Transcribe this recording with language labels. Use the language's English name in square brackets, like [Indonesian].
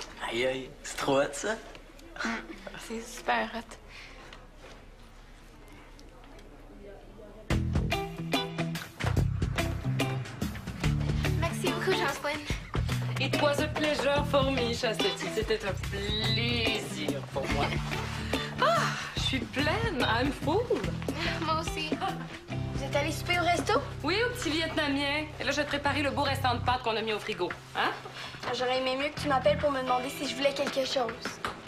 [French] Aïe, aïe. C'est trop hot, ça? C'est super hot. Merci beaucoup, Jocelyn. [English] It was a pleasure for me, Chastity. [French] C'était un plaisir pour moi. Ah, je suis pleine. [English] I'm full. [French] Moi aussi. Vous êtes allé souper au resto? Oui, au petit vietnamien. Et là, je vais te préparer le beau restant de pâtes qu'on a mis au frigo. Hein? J'aurais aimé mieux que tu m'appelles pour me demander si je voulais quelque chose.